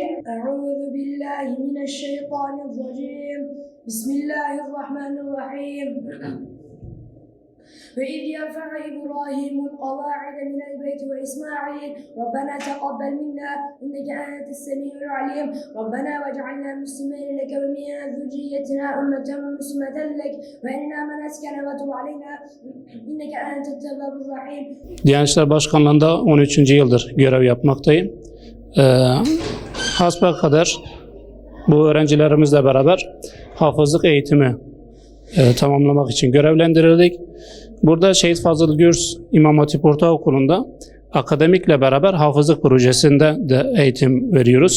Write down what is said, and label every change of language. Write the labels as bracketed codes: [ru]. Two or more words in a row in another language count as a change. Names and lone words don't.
[ar] أعوذ بالله من الشيطان الرجيم بسم الله الرحمن الرحيم وإذ يرفع إبراهيم القواعد من البيت وإسماعيل ربنا تقبل منا إنك أنت السميع العليم ربنا واجعلنا مسلمين لك ومن ذريتنا أمة مسلمة لك وأرنا مناسكنا وتب علينا إنك أنت التواب الرحيم. [tr] Diyanet İşleri Başkanlığı'nda 13. yıldır görev yapmaktayım. Hasbelkader bu öğrencilerimizle beraber hafızlık eğitimi tamamlamak için görevlendirildik. Burada Şehit Fazıl Gürs İmam Hatip Ortaokulu'nda akademikle beraber hafızlık projesinde de eğitim veriyoruz.